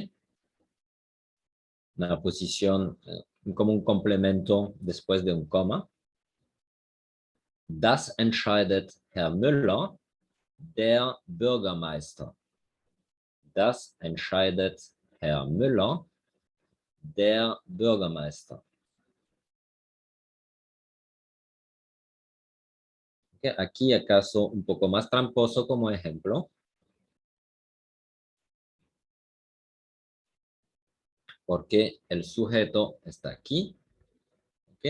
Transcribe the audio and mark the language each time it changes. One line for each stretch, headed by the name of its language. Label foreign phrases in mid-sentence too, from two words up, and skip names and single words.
Spanish: Una posición como un complemento después de un coma.
German: Das entscheidet Herr Müller, der Bürgermeister. Das entscheidet Herr Müller, der Bürgermeister.
Spanish: ¿Okay? Aquí acaso un poco más tramposo como ejemplo, porque el sujeto está aquí. ¿Okay?